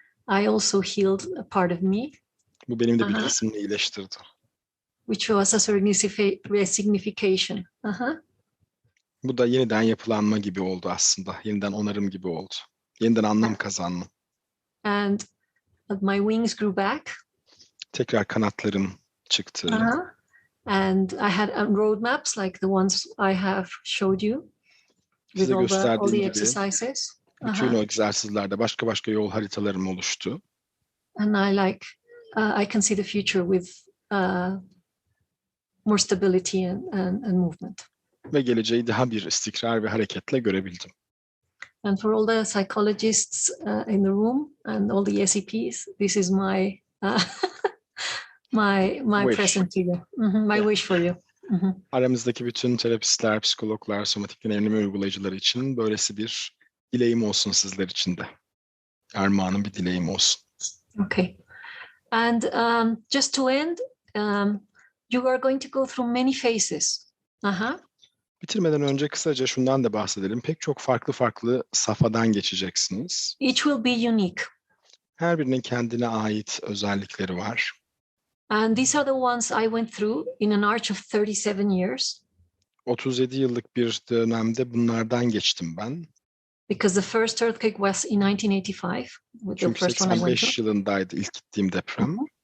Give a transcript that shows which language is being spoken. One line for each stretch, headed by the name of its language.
English: I also healed a part of me.
Turkish: Bu benim de bir kısmını iyileştirdi.
English: Which was a resignification.
Turkish: Bu da yeniden yapılanma gibi oldu aslında. Yeniden onarım gibi oldu. Yeniden anlam kazanma.
English: and my wings grew back.
Turkish: Tekrar kanatlarım çıktı.
English: And I had road maps like the ones I have showed you with
Turkish: Size
English: all the
Turkish: gösterdiğim gibi
English: exercises.
Turkish: bütün o egzersizlerde başka yol haritalarım oluştu.
English: And I can see the future with more stability and movement.
Turkish: Ve geleceği daha bir istikrar ve hareketle görebildim.
English: And for all the psychologists in the room and all the SEPs, this is my my Wish. present to you. My wish for you.
Turkish: Aramızdaki bütün terapistler, psikologlar, somatik deneyimleme uygulayıcıları için böylesi bir dileğim olsun sizler için de. Armağanım bir dileğim olsun.
English: Okay. And just to end, you are going to go through many phases.
Turkish: Bitirmeden önce kısaca şundan da bahsedelim. Pek çok farklı safhadan geçeceksiniz.
English: Each will be unique.
Turkish: Her birinin kendine ait özellikleri var.
English: And these are the ones I went through in an arc of 37 years.
Turkish: 37 yıllık bir dönemde bunlardan geçtim ben.
English: Because the first earthquake was in 1985.
Turkish: Çünkü 85 yılındaydı ilk gittiğim deprem.